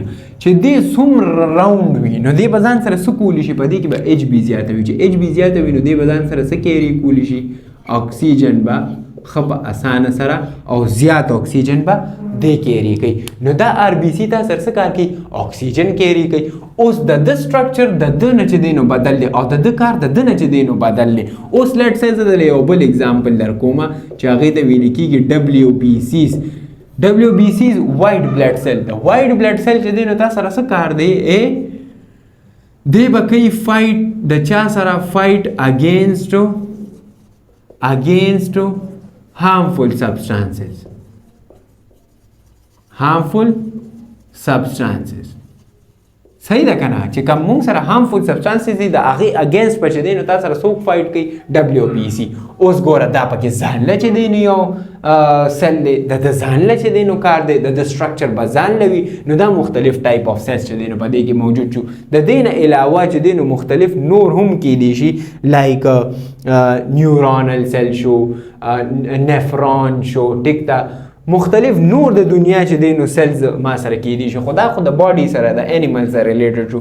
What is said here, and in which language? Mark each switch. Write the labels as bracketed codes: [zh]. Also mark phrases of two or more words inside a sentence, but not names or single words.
[ps] چې دې څومره راوند وي نو دې به ځان سره څه کولی شي په دې کې به HB زیاته وي چې HB زیاته وي نو دې به ځان سره څه کیری کولی شي اکسیجن به ښه په اسانه سره او زیات اکسیجن به دی کیری کوي نو دا RBC تا سره څه کار کوي اکسیجن کیری کوي اوس د ده سټرکچر د ده نه چې دی نو بدل دی او د ده کار د ده نه چې دی نو بدل دی اوس [en] let's say [ps] زه دله یو بل اګزامپل در کومه چې هغې ته ویل کېږي WBCs [en] WBC is white blood cell. [ps] د [en] white blood cell [ps] چې دی نو تا سره څه کار دی دی به کوي فایټ د چا سره [en] fight against harmful substances [ps] صحیح ده کنه چې کوم موږ سره [en] harmful substances [ps] دي د هغې اگینسټ به چې دی نو تا سره څوک فایټ کوي WBC. اوس ګوره دا پکې ځانله چې دی نو یو سیل دی د ځانله چې دی نو کار دی د سټرکچر به ځانله وي نو دا مختلف [en] type of cells [ps] چې دی نو په دې کې موجود شو. د دې نه علاوه چې دی نو مختلف نور هم کیدی شي [en] like neuronal cell [ps] شو نفرون شو ټیک ده مختلف نور د دنیا چې دی نو سیلز ما سره کیدی شي خو دا خو د باډي سره د انیمل سره ریلیټډ شو.